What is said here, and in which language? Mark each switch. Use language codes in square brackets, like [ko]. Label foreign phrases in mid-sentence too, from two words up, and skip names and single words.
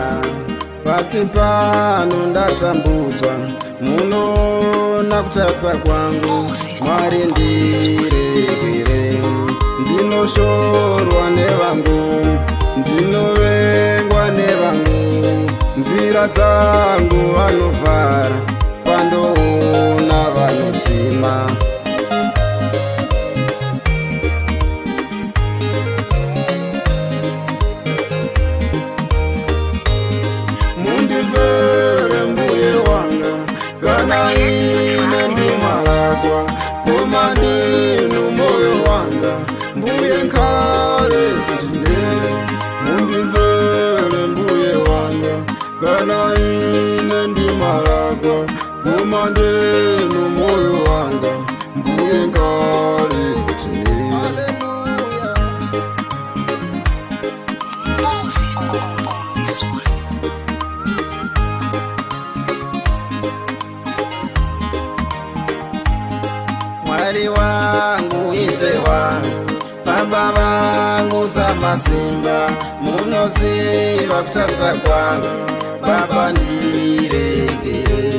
[sn] Pasi pano ndatambudzwa munoona kutadza kwangu, Mwari ndiregere. Ndinoshorwa nevangu, ndinovengwa nevangu, nzira dzangu vanovhara pandoona vanodzima. [ny] Mundimvere mbuye wanga kana ine ndimalakwa, koma ndinu moyo wanga mbuye nkale kutine. Mundimvere mbuye wanga kana ine ndimalakwa, koma ndinu moyo wanga mbuye nkale kutine. [sn] Mwari wangu ise wangu baba vangu samasimba munoziva kutadza kwangu baba ndiregere.